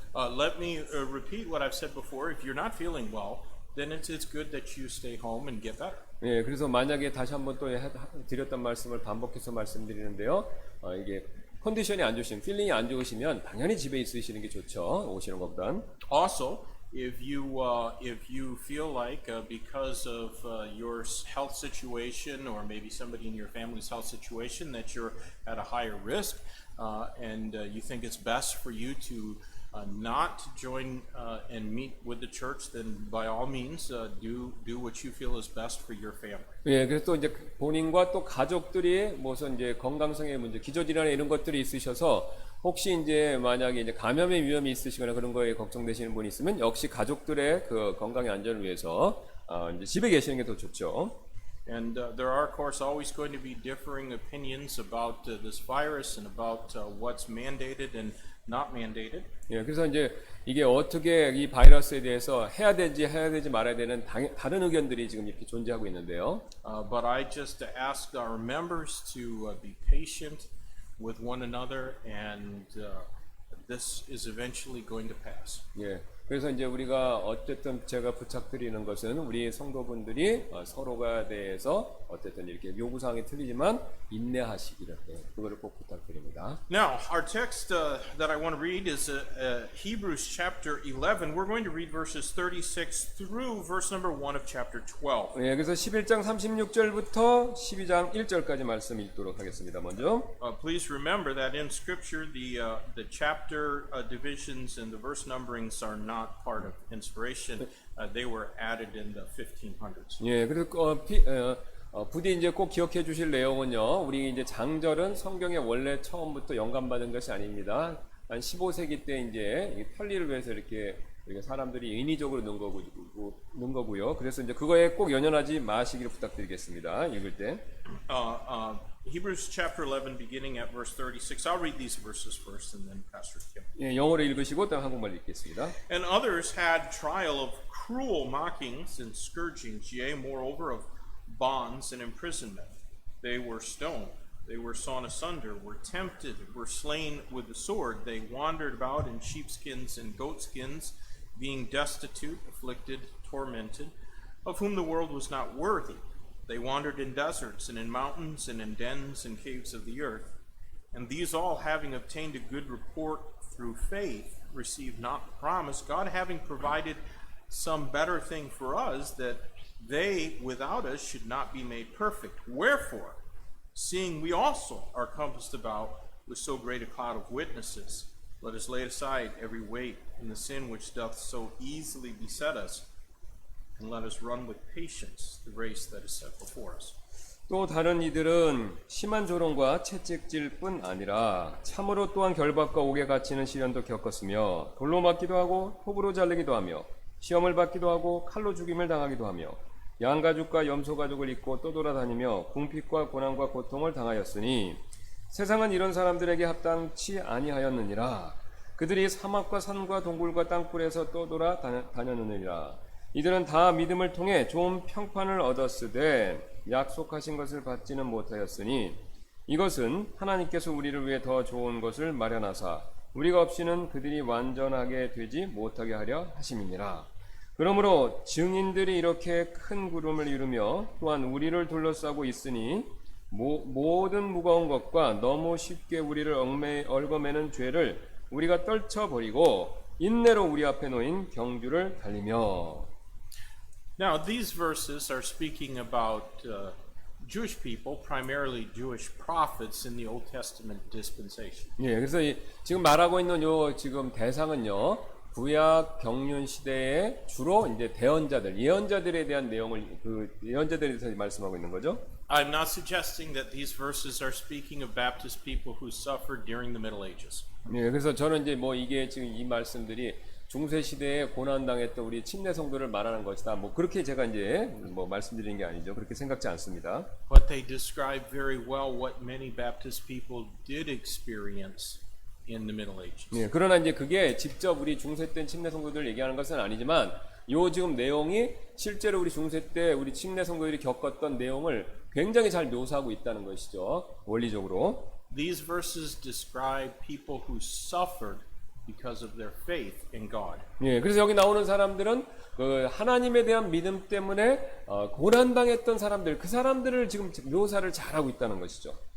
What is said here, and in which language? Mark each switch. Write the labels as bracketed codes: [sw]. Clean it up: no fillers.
[en] Let me repeat what I've said before. If you're not feeling well, then it's good that you stay home and get better. [ko] 예, 그래서 만약에 다시 한번 또 드렸던 말씀을 반복해서 말씀드리는데요. 이게 컨디션이 안 좋으시면, 필링이 안 좋으시면 당연히 집에 있으시는 게 좋죠. 오시는 것보단. [en] Also, if you feel like because of your health situation or maybe somebody in your family's health situation that you're at a higher risk and you think it's best for you to not to join and meet with the church, then by all means do what you feel is best for your family. [ko] 예, 그래서 또 이제 본인과 또 가족들이 무슨 이제 건강성의 문제, 기저질환 이런 것들이 있으셔서 혹시 이제 만약에 이제 감염의 위험이 있으시거나 그런 거에 걱정되시는 분이 있으면 역시 가족들의 그 건강의 안전을 위해서 이제 집에 계시는 게 더 좋죠. [en] And there are, of course, always going to be differing opinions about this virus and about what's mandated and not mandated. [ko] 예, 그래서 이제 이게 어떻게 이 바이러스에 대해서 해야 되지 말아야 되는 다른 의견들이 지금 이렇게 존재하고 있는데요. [en] But I just ask our members to be patient with one another, and this is eventually going to pass. [ko] 예, 그래서 이제 우리가 어쨌든 제가 부탁드리는 것은 우리 성도분들이 서로가 대해서 어쨌든 이렇게 요구사항이 틀리지만 인내하시기를 그거를 꼭 부탁드립니다. [en] Now, our text that I want to read is Hebrews chapter 11. We're going to read verses 36 through verse number 1 of chapter 12. [ko] 예, 그래서 11장 36절부터 12장 1절까지 말씀 읽도록 하겠습니다. 먼저 [en] Please remember that in Scripture, the chapter divisions and the verse numberings are not part of inspiration. They were added in the 1500s. [ko] 예, 그래서 부디 이제 꼭 기억해 주실 내용은요. 우리 이제 장절은 성경에 원래 처음부터 영감받은 것이 아닙니다. 한 15세기 때 이제 편리를 위해서 이렇게 사람들이 인위적으로 넣은 거고요. 그래서 이제 그거에 꼭 연연하지 마시기를 부탁드리겠습니다. 읽을 때. [en] Hebrews chapter 11, beginning at verse 36. I'll read these verses first, and then Pastor Kim. [ko] 예, 영어로 읽으시고 또 한국말 읽겠습니다. [en] And others had trial of cruel mockings and scourgings, yea, moreover of bonds and imprisonment. They were stoned, they were sawn asunder, were tempted, were slain with the sword. They wandered about in sheepskins and goatskins, being destitute, afflicted, tormented, of whom the world was not worthy. They wandered in deserts and in mountains and in dens and caves of the earth. And these all, having obtained a good report through faith, received not the promise, God having provided some better thing for us, that they without us should not be made perfect. Wherefore, seeing we also are compassed about with so great a cloud of witnesses, let us lay aside every weight and the sin which doth so easily beset us, and let us run with patience the race that is set before us. [ko] 또 다른 이들은 심한 조롱과 채찍질 뿐 아니라 참으로 또한 결박과 옥에 갇히는 시련도 겪었으며 돌로 맞기도 하고 톱으로 자르기도 하며 시험을 받기도 하고 칼로 죽임을 당하기도 하며 양가죽과 염소가죽을 입고 떠돌아다니며 궁핍과 고난과 고통을 당하였으니 세상은 이런 사람들에게 합당치 아니하였느니라. 그들이 사막과 산과 동굴과 땅굴에서 떠돌아 다녔느니라. 이들은 다 믿음을 통해 좋은 평판을 얻었으되 약속하신 것을 받지는 못하였으니 이것은 하나님께서 우리를 위해 더 좋은 것을 마련하사 우리가 없이는 그들이 완전하게 되지 못하게 하려 하심이니라. 그러므로 증인들이 이렇게 큰 구름을 이루며 또한 우리를 둘러싸고 있으니 모든 무거운 것과 너무 쉽게 우리를 얽어매는 죄를 우리가 떨쳐버리고 인내로 우리 앞에 놓인 경주를 달리며. [en] Now, these verses are speaking about Jewish people, primarily Jewish prophets in the Old Testament dispensation. [ko] 예, 그래서 지금 말하고 있는 요 지금 대상은요, 구약 경륜 시대에 주로 이제 대언자들, 예언자들에 대한 내용을 예언자들에 대해서 말씀하고 있는 거죠. [en] I'm not suggesting that these verses are speaking of Baptist people who suffered during the Middle Ages. [ko] 예, 그래서 저는 이제 뭐 이게 지금 이 말씀들이 중세 시대에 고난 당했던 우리 침례 성도를 말하는 것이다. 뭐 그렇게 제가 이제 뭐 말씀드리는 게 아니죠. 그렇게 생각지 않습니다. [en] But they describe very well what many Baptist people did experience in the Middle Ages. [ko] 예, 그러나 이제 그게 직접 우리 중세 때 침례 성도들 얘기하는 것은 아니지만 요 지금 내용이 실제로 우리 중세 때 우리 침례 성도들이 겪었던 내용을 굉장히 잘 묘사하고 있다는 것이죠. 원리적으로. [en] These verses describe people who suffered because of their faith in God. [ko] 예, 그래서 여기 나오는 사람들은 그 하나님에 대한 믿음 때문에 고난당했던 사람들, 그 사람들을 지금 묘사를 잘하고 있다는 것이죠.